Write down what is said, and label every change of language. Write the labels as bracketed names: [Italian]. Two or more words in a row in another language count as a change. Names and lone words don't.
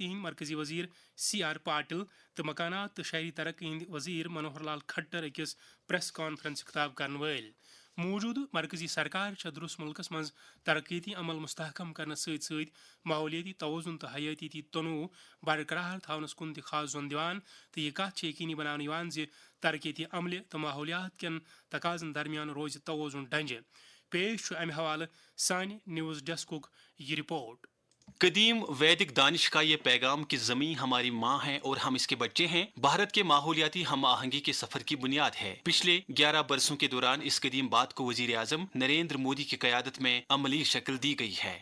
[Kashmiri] ہند مرکزی وزیر سی آر پاٹل تو مکانات تو شہری ترقی ہند وزیر منوہر لال کھٹر اکس پریس کانفرنس خطاب کرن ول موجودہ مرکزی سرکار درس ملکس مز ترقیتی عمل مستحکم کرنے ست ست ماحولیاتی توازن تو حیاتیتی تنوع برقرار تھونس کن تہ خاص زون دیوان تو یہ کت یقینی بنانا ترقیتی عملہ تو ماحولیات کن تقاضن درمیان روز توازن ڈنجہ پیش امہ حوالہ سانہ نیوز ڈیسکک یہ رپورٹ۔ [Urdu] قدیم ویدک دانش کا یہ پیغام کہ زمین ہماری ماں ہے اور ہم اس کے بچے ہیں بھارت کے ماحولیاتی ہم آہنگی کے سفر کی بنیاد ہے۔ پچھلے 11 برسوں کے دوران اس قدیم بات کو وزیر اعظم نریندر مودی کی قیادت میں عملی شکل دی گئی ہے۔